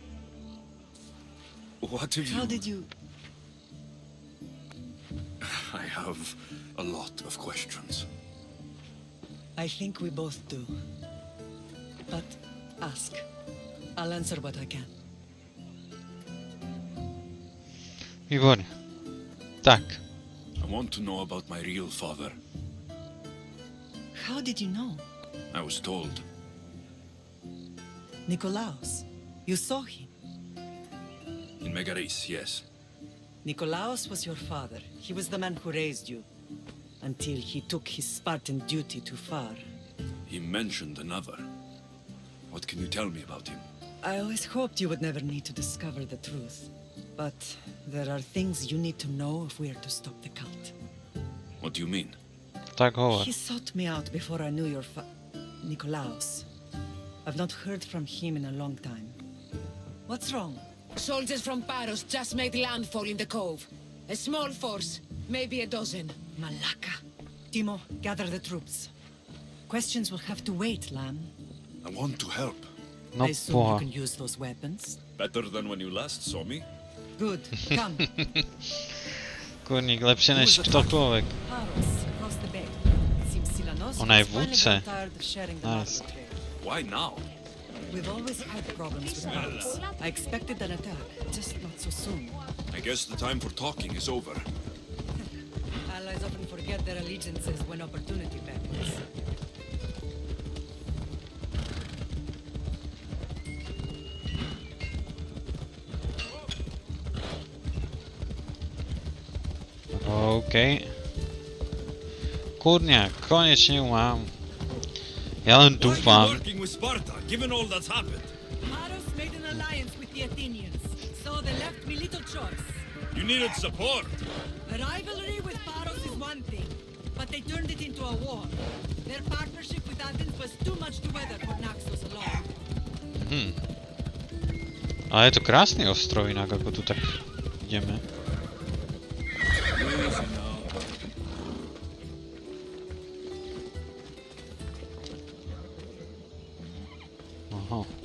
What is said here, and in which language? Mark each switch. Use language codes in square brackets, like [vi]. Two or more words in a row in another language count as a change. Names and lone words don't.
[en] What have you... How did you... I have a lot of questions. I think we both do. But ask. I'll answer what I can. [cs] Výborně. Tak. [en] I want to know about my real father. How did you know? I was told. Nikolaos. You saw him. In Megaris, yes. Nikolaos was your father. He was the man who raised you. Until he took his Spartan duty too far. He mentioned another. What can you tell me about him? I always hoped you would never need to discover the truth. But there are things you need to know if we are to stop the cult. What do you mean? [sk] Tak hovor. [en] He sought me out before I knew your Nikolaos. I've not heard from him in a long time. What's wrong? Soldiers from Paros just made landfall in the cove. A small force, maybe a dozen. Malaka. Timo, gather the troops. Questions will have to wait, Lamb. I want to help. No I assume you [cs] poha. [en] can use those weapons. Better than when you last saw me. Good. Come. [sk] Kurník, lepší než ktokoľvek. [en] Paros, across the bay. It seems Silanos [sk] Ona je [en] has finally [cs] vůdce. [en] got tired of sharing the Nice. market trade. Why now? We've always had problems with Paros. I expected an attack, just not so soon. I guess the time for talking is over. Allies often forget their allegiances when opportunity beckons. OK. [cs] Kurňák, konečně ju mám. [sk] Já len dúfam. [en] working with Sparta, given all that's happened? Paros made an alliance with the Athenians, so they left me little choice. You needed support. A rivalry with Paros is one thing, but they turned it into a war. Their partnership with Athens was too much to weather for Naxos alone. [sk] Ale je to krásný ostrov jinak, ako tu tak ideme. Aha.